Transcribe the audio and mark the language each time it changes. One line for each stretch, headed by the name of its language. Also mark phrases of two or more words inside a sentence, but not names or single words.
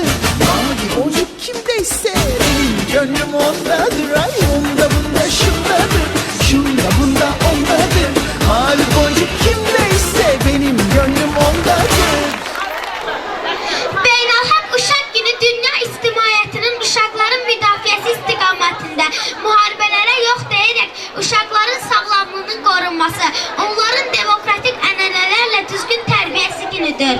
Turkish: Mavi boncuk kimdeyse benim gönlüm ondadır. Ay onda bunda şundadır, şunda bunda ondadır. Mavi boncuk kimdeyse benim gönlüm ondadır.
Azerbaijani: Beynəlxalq Uşaq Günü dünya ictimaiyyətinin uşaqların müdafiəsi istiqamətində müharibələrə yox deyərək uşaqların sağlamlığının qorunması, onların demokratik ənənələrlə düzgün tərbiyəsi günüdür.